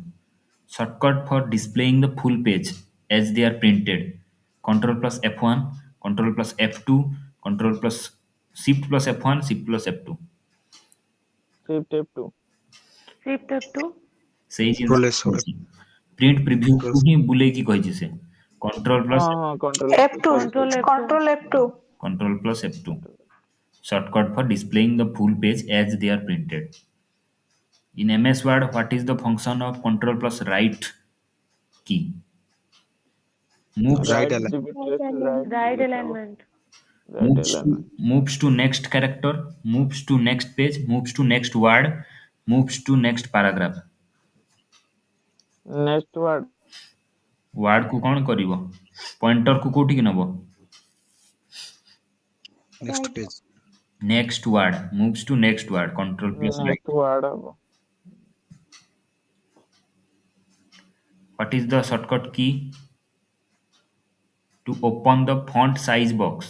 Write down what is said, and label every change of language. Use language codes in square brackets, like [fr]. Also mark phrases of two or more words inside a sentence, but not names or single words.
[en] Shortcut for displaying the full page as they are printed. Control plus F1, Control plus F2, Control plus Shift plus F1, Shift plus F2. Shift F2. Shift F2. Says in the S. print preview Control. को ही बुलेगी कहिଛି से. Control plus ହଁ control F2 F2. Shift F2 Control F2. Control plus F2. control. Shortcut for displaying the full page as they are printed. In MS Word, what is the function of Control plus right key? Moves Right Right align. replace right Right [or] ଲେଖା ହବ [en] alignment. right alignment. moves to next character, moves to next page, moves to next word, moves to next paragraph. Next word. [or] ୱାର୍ଡ କୁ କଣ କରିବ? ପଏଣ୍ଟର କୁ କୋଉଠିକି ନବ? [en] next page. Next word moves to next word. Control plus right. Next word ହବ. What is the shortcut key to open the font size box?